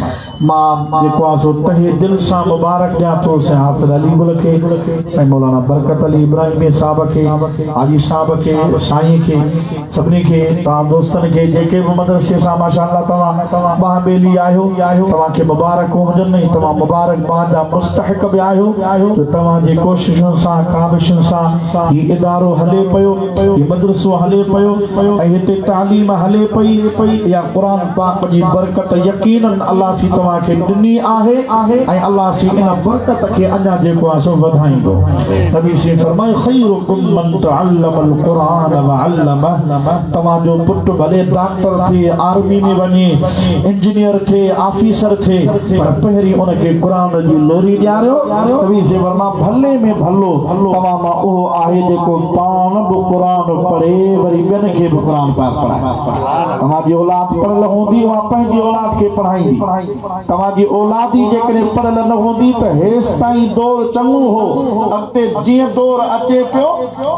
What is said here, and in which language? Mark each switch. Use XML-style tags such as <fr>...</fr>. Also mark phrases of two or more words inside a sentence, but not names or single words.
<sd>मां जेको आहे सो तहे दिल सां मुबारक ॾियां थो से हाफ़िज़ अली गुल खे साईं मौलाना बरकत अली इब्राहिमी साहब खे हाजी साहब खे साईं खे सभिनी खे तव्हां दोस्तनि खे जेके बि मदरसे सां माशाअल्लाह तव्हां ॿाहिरि आहियो तव्हांखे मुबारकूं हुजनि तव्हां मुबारकबाद जा मुस्तहिक बि आहियो त तव्हांजी कोशिशुनि सां काविशुनि सां हीउ इदारो हले पियो हीउ मदरसो हले पियो ऐं हिते तालीम हले पई या क़ुरान पाक जी बरकत यकीनन अल्लाह सी तव्हांखे ॾिनी आहे ऐं अल्लाह सी इन बरकत खे अञा जेको आहे सो वधाईंदो नबी से फरमाए</sd> <ar>خيركم من تعلم القرآن وعلمه</ar> <sd>तव्हांजो पुटु भले डॉक्टर थिए आर्मी में वञे इंजीनियर थिए ऑफिसर थिए पर पहिरीं उनखे क़ुरान जी लोरी ॾियारियो नबी से फरमाए भले में भलो तव्हां मां उहो आहे जेको पाण बि क़ुरान पढ़े वरी ॿियनि खे बि क़ुरान पाक पढ़ाए तव्हांजी औलाद पढ़ियल हूंदी उहा पंहिंजी औलाद खे पढ़ाईंदी तव्हांजी औलाद ई जेकॾहिं पढ़ियल न हूंदी त हेसि ताईं दौर चङो हो अॻिते जीअं दौर अचे पियो</sd>